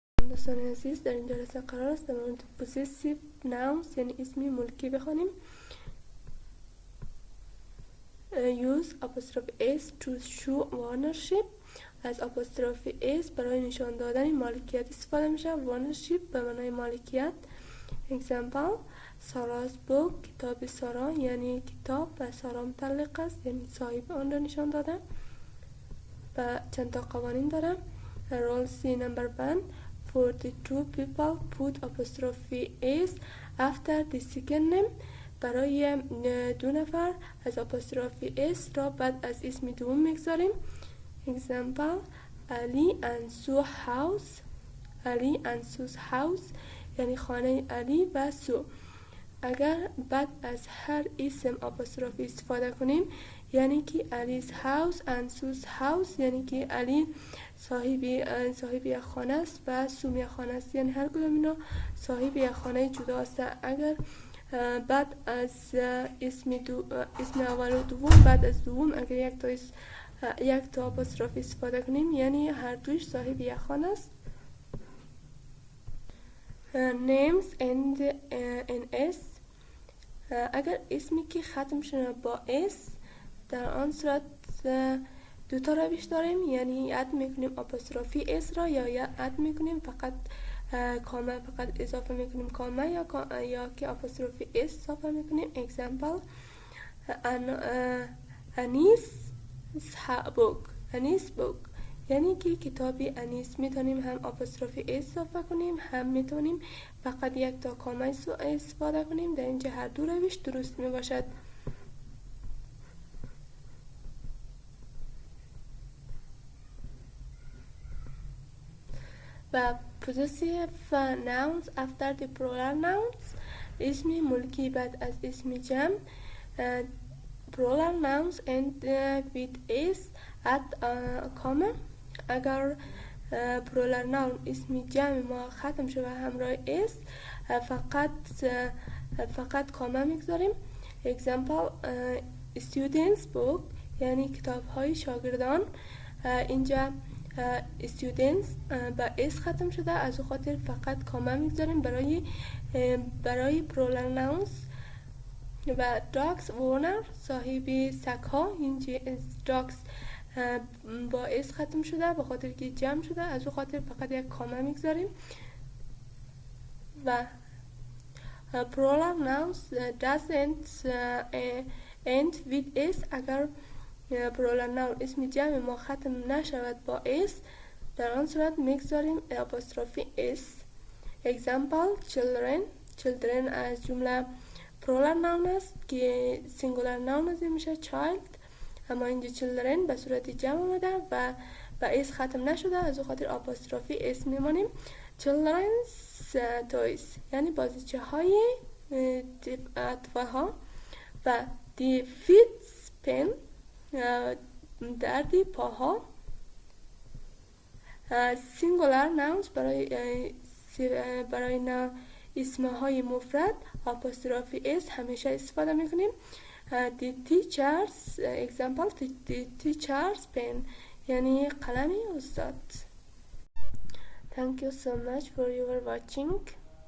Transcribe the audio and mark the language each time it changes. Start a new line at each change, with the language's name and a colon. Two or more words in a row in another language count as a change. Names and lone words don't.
Persian: دوستان عزیز، در این جلسه قرار است در مورد
English: possessive nouns
Persian: یعنی اسمی ملکی بخوانیم.
English: use apostrophe s to show ownership.
Persian: از
English: apostrophe s
Persian: برای نشان دادن مالکیت استفاده میشه. ownership به معنای مالکیت.
English: example: سارا's book.
Persian: کتاب سارا یعنی کتاب و سارا متعلق است، یعنی صاحب آن را نشان داده. و چند تا قوانین داره.
English: rule C number 1: for the two people put apostrophe s after the second name.
Persian: برای دو نفر از
English: apostrophe s
Persian: را بعد از اسم دوم میگذاریم.
English: example: Ali and Sue house. Ali and Sue's house
Persian: یعنی خانه علی و سو. اگر بعد از هر اسم apostrophe استفاده کنیم یعنی که
English: Ali's house and Sue's house
Persian: یعنی که علی صاحب یک خانه است و سو یک خانه است، یعنی هر کدام اینا صاحب یک خانه جدا است. اگر بعد از اسم اول و دوم بعد از دوم اگر یک تا apostrophe استفاده کنیم یعنی هر دوش صاحب یک خانه است.
English: names end in s.
Persian: اگر اسمی که ختم شده با s در آن صورت دو تا روش داریم، یعنی اد میکنیم
English: apostrophe s
Persian: را یا اد میکنیم فقط کامه، فقط اضافه میکنیم کامه یا که
English: apostrophe s
Persian: اضافه میکنیم.
English: example: Anis book
Persian: یعنی که کتابی انیس میتونیم هم
English: apostrophe s
Persian: اضافه کنیم، هم میتونیم فقط یک تا کامه استفاده کنیم. در اینجا هر دو روش درست میباشد.
English: و possessive nouns after the plural nouns.
Persian: اسم ملکی بعد از اسم جمع.
English: plural nouns end with s at comma.
Persian: اگر
English: plural noun
Persian: اسم جمع ما ختم شده همراه s فقط کامه میگذاریم.
English: example: students book
Persian: یعنی کتاب های شاگردان. اینجا students با s ختم شده، از او خاطر فقط کامه میگذاریم برای
English: plural nouns.
Persian: و
English: dogs owner
Persian: صاحب سگ ها، اینجا dogs با s ختم شده به خاطر که جمع شده، از او خاطر فقط یک کامه میگذاریم.
English: و plural nouns doesn't end with s.
Persian: اگر
English: plural noun
Persian: اسم جمع ما ختم نشود با s در آن صورت میگذاریم
English: apostrophe s.
Persian: example: children از جمله
English: plural noun
Persian: است که
English: singular noun
Persian: از میشه child، اما اینجا children به صورت جمع آمده و با s ختم نشده، از او خاطر
English: apostrophe s
Persian: میمانیم.
English: children's toys
Persian: یعنی بازیچه های اطفال ها. و
English: the feet pen
Persian: درد پاها.
English: singular nouns
Persian: برای اسم های مفرد
English: apostrophe s
Persian: همیشه استفاده میکنیم.
English: the teachers example: the teachers pen
Persian: یعنی قلم استاد.
English: Thank you so much for your watching.